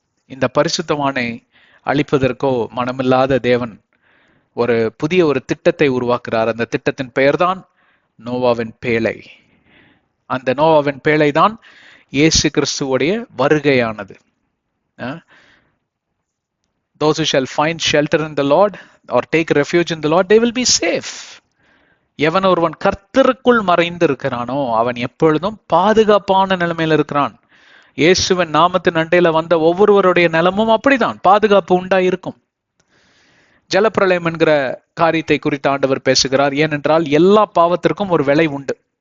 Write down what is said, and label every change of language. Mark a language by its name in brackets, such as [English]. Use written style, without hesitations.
[Tamil] இந்த பரிசுத்தவானை அழிப்பதற்கோ மனமில்லாத தேவன் ஒரு புதிய ஒரு திட்டத்தை உருவாக்குறார். அந்த திட்டத்தின் பெயர்தான் நோவாவின் பேழை. அந்த நோவாவின் பேழை தான் இயேசு கிறிஸ்துவோடைய வருகையானது. [English] Those who shall find shelter in the Lord or take refuge in the Lord, they will be safe. [Tamil] எவன் ஒருவன் கர்த்தருக்குள் மறைந்து இருக்கிறானோ அவன் எப்பொழுதும் பாதுகாப்பான நிலைமையில இருக்கிறான். இயேசுவின் நாமத்தின் அண்டையில வந்த ஒவ்வொருவருடைய நிலமும் அப்படிதான், பாதுகாப்பு உண்டா இருக்கும். ஜலப்பிரளயம் என்கிற காரியத்தை குறித்து ஆண்டவர் பேசுகிறார். ஏனென்றால் எல்லா பாவத்திற்கும் ஒரு விலை உண்டு.